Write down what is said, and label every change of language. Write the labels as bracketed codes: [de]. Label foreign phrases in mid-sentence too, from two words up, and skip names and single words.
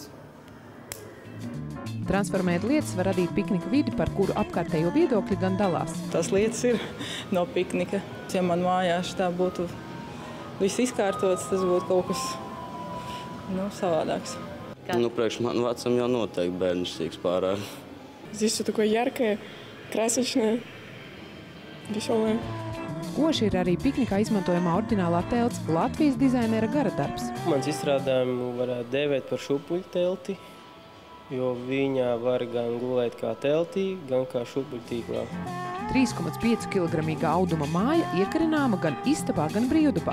[lv] Transformēt lietas var radīt piknika vidi, par kuru apkārtējo viedokļi gan dalās. Tas lietas ir no piknika. Ja man mājās tā būtu viss izkārtots, tas būtu kaut kas savādāks. Priekš man vecam jau noteikti bērnišķīgs pārāk. [ru] Здесь все такое яркое, красочное, веселое. [lv] Koši ir arī piknikā izmantojamā oriģinālā telts, Latvijas dizainera gara darbs. Mans izstrādājumu varētu dēvēt par šūpuļu telti, jo viņa var gan gulēt kā teltī, gan kā šūpuļu tīklā. 3,5 kilogramīga auduma māja iekarināma gan istabā, gan brīvdabā.